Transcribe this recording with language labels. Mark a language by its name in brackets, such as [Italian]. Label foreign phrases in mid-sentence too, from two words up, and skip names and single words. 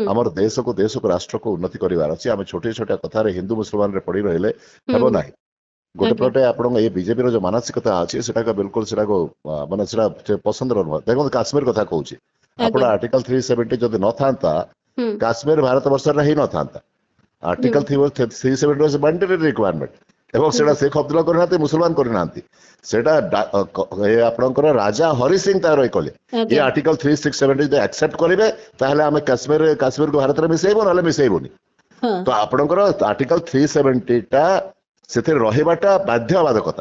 [Odia] ଆମର ଦେଶକୁ ରାଷ୍ଟ୍ରକୁ ଉନ୍ନତି କରିବାର ଅଛି। ଆମେ ଛୋଟିଆ ଛୋଟିଆ କଥାରେ ହିନ୍ଦୁ ମୁସଲମାନରେ ପଡି ରହିଲେ ହୁଁ ହେବ ନାହିଁ। ଗୋଟେ ଆଜ୍ଞା ପଟେ ଆପଣଙ୍କ ଏଇ ବିଜେପିର ଯୋଉ ମାନସିକତା ଅଛି ସେଟାକୁ ବିଲକୁଲ ସେଟାକୁ ମାନେ ସେଟା ପସନ୍ଦର ନୁହଁ। ଦେଖନ୍ତୁ କାଶ୍ମୀର କଥା କହୁଛି, ଆପଣ ଆଜ୍ଞା ଆର୍ଟିକଲ 370 ଯଦି ନଥାନ୍ତା ହୁଁ କାଶ୍ମୀର ଭାରତ ବର୍ଷରେ ହେଇନଥାନ୍ତା। ହୁଁ ଆର୍ଟିକଲ 370 [English] was a mandatory requirement [Odia] ଏବଂ ହୁଁ ସେଟା ଶିଖ ଅବଦୁଲ୍ଲା କରିନାହାନ୍ତି, ମୁସଲମାନ କରିନାହାନ୍ତି। ସେଟା ଆପଣଙ୍କର ରାଜା ହରି ସିଂ ତାର କଲେ ଏ ଆଜ୍ଞା ଆର୍ଟିକଲ 370 ଯଦି ଆକ୍ସେପ୍ଟ କରିବେ ତାହେଲେ ଆମେ କାଶ୍ମୀରକୁ ଭାରତରେ ମିଶେଇବୁ ନହେଲେ ମିଶେଇବୁନି। ହଁ ତ ଆପଣଙ୍କର ଆର୍ଟିକଲ 370 ଟା ସେଥିରେ ରହିବାଟା ବାଧ୍ୟବାଧକତା।